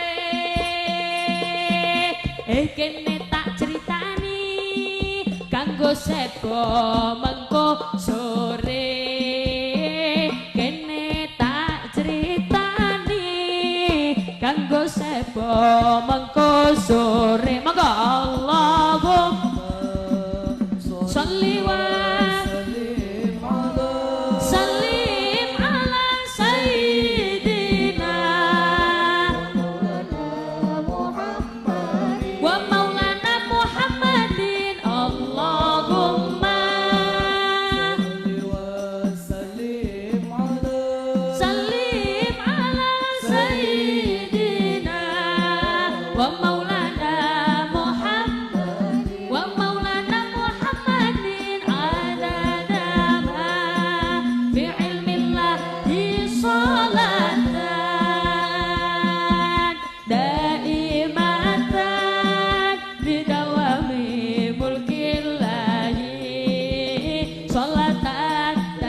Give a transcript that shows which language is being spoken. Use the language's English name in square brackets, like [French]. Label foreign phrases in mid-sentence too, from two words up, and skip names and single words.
[Javanese] Kene tak ceritani kanggo sego mengko sore. Kene tak ceritani kanggo sego mengko sore. [Arabic] Monggo اللهم صل وسلم على سيدنا ومولانا محمد. اللهم سلم على سيدنا ومولانا محمد ومولانا محمد عدد ما بعلم الله صلاة دائمة بدوام ملك الله صلاة